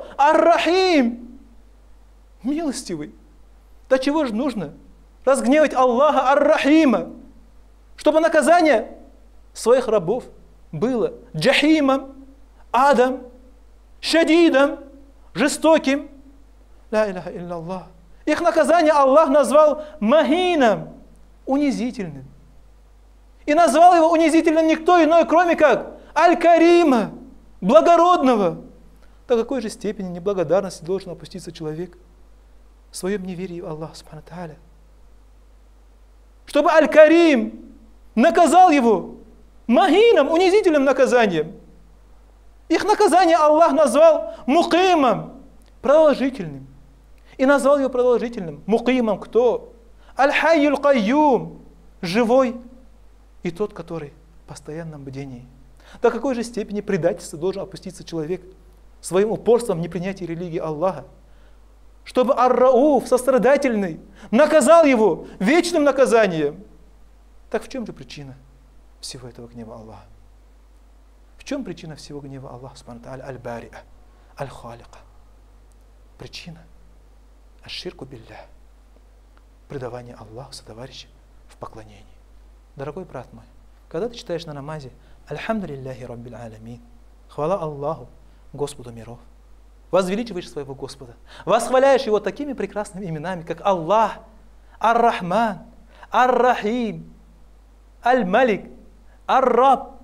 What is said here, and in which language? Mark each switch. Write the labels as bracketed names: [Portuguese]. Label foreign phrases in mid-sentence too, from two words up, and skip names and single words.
[Russian] Ар-Рахим, милостивый. До чего же нужно разгневать Аллаха Ар-Рахима, чтобы наказание своих рабов было джахимом, адом, шадидом, жестоким. [Arabic] لا إله إلا الله. [Russian] Их наказание Аллах назвал махином, унизительным. И назвал его унизительным никто иной, кроме как Аль-Карима, благородного. До какой же степени неблагодарности должен опуститься человек в своем неверии в Аллаха, [Arabic] سبحانه وتعالى, [Russian] чтобы Аль-Карим наказал его махином, унизительным наказанием. Их наказание Аллах назвал мукимом, продолжительным. И назвал его продолжительным. Мукимом кто? Аль-Хайюль Кайюм, живой и тот, который в постоянном бдении. До какой же степени предательства должен опуститься человек своим упорством в непринятии религии Аллаха, чтобы Ар-Рауф, сострадательный, наказал его вечным наказанием. Так в чем же причина всего этого гнева Аллаха? чем причина всего гнева Аллаха [Arabic] سبحانه تعالى? [Russian] Аль-Бариа, Аль-Халика. Причина [Arabic] الشرك بالله, [Russian] предавание Аллаху сотоварища в поклонении. Дорогой брат мой, когда ты читаешь на намазе [Arabic] «الحمد لله رب العالمين», [Russian] хвала Аллаху, Господу миров, возвеличиваешь своего Господа, восхваляешь Его такими прекрасными именами, как Аллах, Ар-Рахман, Ар-Рахим, Аль-Малик, Ар-Раб.